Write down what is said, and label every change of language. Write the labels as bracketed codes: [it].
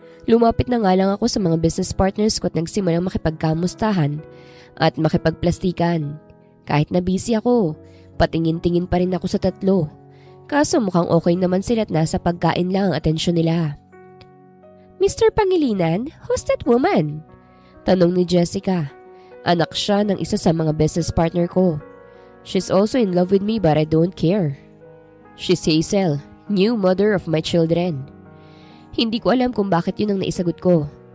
[tl] Lumapit na nga lang ako sa mga business partners ko at nagsimulang makipagkamustahan at makipagplastikan. Kahit na busy ako, patingin-tingin pa rin ako sa tatlo. Kaso mukhang okay naman sila at nasa pagkain lang ang atensyon nila. [en] Mr. Pangilinan, who's that woman? [tl] Tanong ni Jessica. Anak siya ng isa sa mga business partner ko. [en] She's also in love with me but I don't care. She's Hazel, new mother of my children. [tl] Hindi ko alam kung bakit yun ang naisagot ko.